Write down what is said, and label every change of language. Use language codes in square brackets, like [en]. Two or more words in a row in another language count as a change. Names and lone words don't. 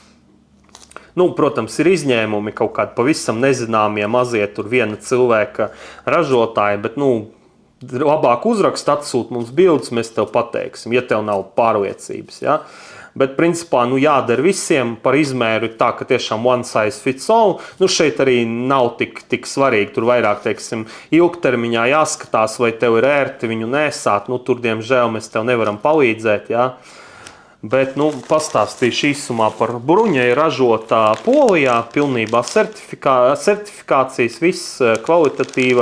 [lv] Protams, ir izņēmumi, kaut kādi pavisam nezināmie mazie tur viena cilvēka ražotāji, bet labāk uzrakst, atsūt mums bildes, mēs tev pateiksim, ja tev nav pārliecības. Bet principā jādara visiem, par izmēru ir tā, ka tiešām [en] one size fits all. [lv] Šeit arī nav tik svarīgi, tur vairāk, teiksim, ilgtermiņā jāskatās, vai tev ir ērti viņu nēsāt. Tur, diemžēl, mēs tev nevaram palīdzēt, Bet, pastāstīšu īsumā par bruņa. Ir ražota Polijā, pilnībā certifikācijas, viss kvalitatīva.